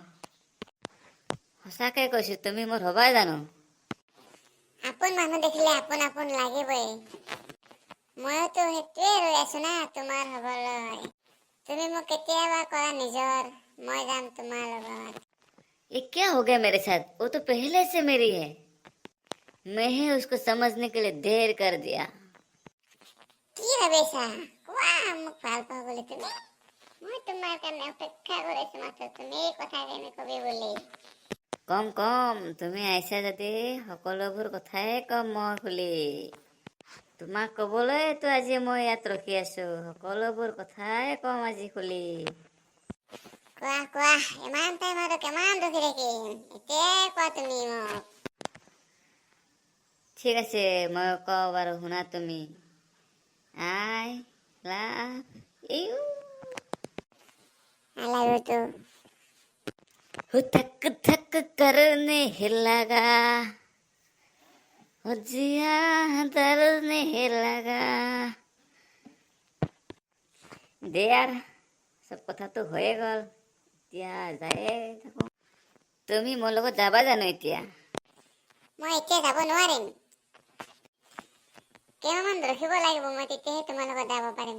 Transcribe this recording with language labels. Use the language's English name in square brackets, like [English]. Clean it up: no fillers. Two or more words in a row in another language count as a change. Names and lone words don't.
[Assamese] সঁচাকে কৈছো, তুমি মোৰ হবাই জানো? আপোন মানুহ দেখিলে আপোন আপোন লাগিবই, ময়োতো সেইটোৱে ৰৈ আছো না তোমাৰ হবলৈ। তুমি মোক কেতিয়াবা কৰা নিজৰ, মই যাম তোমাৰ লগত। [Hindi] ये क्या हो गया मेरे साथ, वो तो पहले से मेरी है, मैं ही उसको समझने के लिए देर कर दिया। [Assamese] কি ভাবিছা? কোৱা মোক ভাল পাওঁ বুলি তুমি? মই তোমাৰ কাৰণে অপেক্ষা কৰিছো মাত্ৰ তুমি এই কথাখিনি কবি বুলি। কম কম, তুমি আহিছা যদি সকলোবোৰ কথাই কম মই খুলি। তোমাক কবলৈতো আজি মই ইয়াত ৰখি আছো, সকলোবোৰ কথাই কম আজি খুলি। কোৱা কোৱা, ইমান টাইম আৰু কিমান ৰখি থাকিম, এতিয়াই কোৱা তুমি মোক। ঠিক আছে মই কওঁ বাৰু, শুনা তুমি। [English] I love you. I love you too. [Hindi] धक धक करने लगा, जिया डरने लगा। [Assamese] দে यार, চব কথাটো হৈয়ে গ'ল, এতিয়া যায়ে থাকো। তুমি মোৰ লগত যাবা জানো এতিয়া? মই এতিয়া যাব নোৱাৰিম, কেইমাহমান ৰখিব লাগিব, মই তেতিয়াহে তোমাৰ লগত যাব পাৰিম।